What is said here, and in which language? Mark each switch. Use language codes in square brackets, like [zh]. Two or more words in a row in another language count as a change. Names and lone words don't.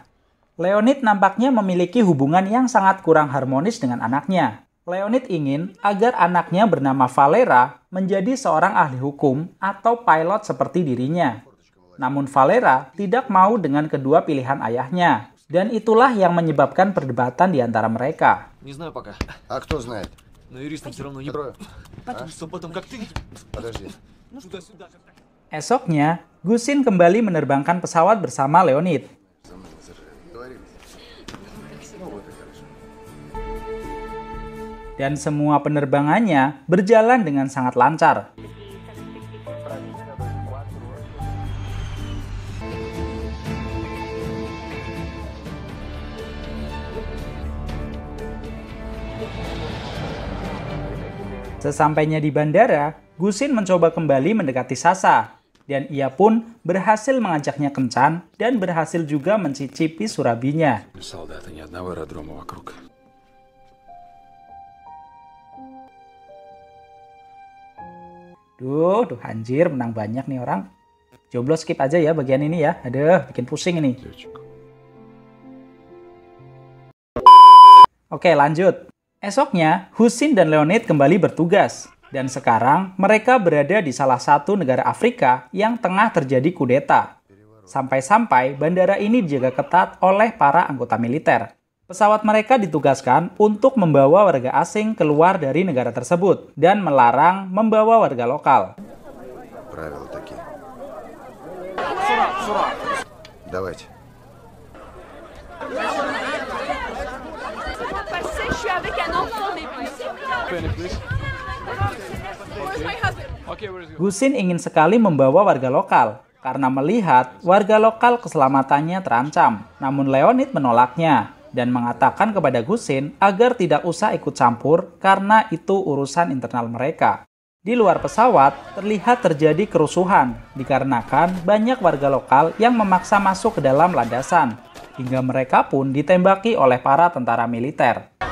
[id] Leonid nampaknya memiliki hubungan yang sangat kurang harmonis dengan anaknya. Leonid ingin agar anaknya bernama Valera menjadi seorang ahli hukum atau pilot seperti dirinya. Namun Valera tidak mau dengan kedua pilihan ayahnya, dan itulah yang menyebabkan perdebatan di antara mereka. [ru] Не знаю пока. А кто знает? Но юристам все равно не... Трое. Что потом, как ты? Подожди. Сюда-сюда. [id] Esoknya, Gusin kembali menerbangkan pesawat bersama Leonid. [ru] Договорились. Ну вот и хорошо. [id] Dan semua penerbangannya berjalan dengan sangat lancar. Sesampainya di bandara, Gusin mencoba kembali mendekati Sasha, dan ia pun berhasil mengajaknya kencan dan berhasil juga mencicipi surabinya. [ru] Солдаты, ни одного аэродрома вокруг. [id] Duh, anjir, menang banyak nih orang. Jomblo skip aja ya bagian ini ya. Aduh, bikin pusing ini. [ru] Летчик. [id] Oke, lanjut. Esoknya, Gusin dan Leonid kembali bertugas. Dan sekarang, mereka berada di salah satu negara Afrika yang tengah terjadi kudeta. Sampai-sampai, bandara ini dijaga ketat oleh para anggota militer. Pesawat mereka ditugaskan untuk membawa warga asing keluar dari negara tersebut dan melarang membawa warga lokal. [ru] Правила такие. Давайте. [fr] Je suis avec un enfant, mais [en] Where's my husband? [id] Gusin ingin sekali membawa warga lokal karena melihat warga lokal keselamatannya terancam. Namun Leonid menolaknya dan mengatakan kepada Gusin agar tidak usah ikut campur karena itu urusan internal mereka. Di luar pesawat terlihat terjadi kerusuhan dikarenakan banyak warga lokal yang memaksa masuk ke dalam landasan hingga mereka pun ditembaki oleh para tentara militer.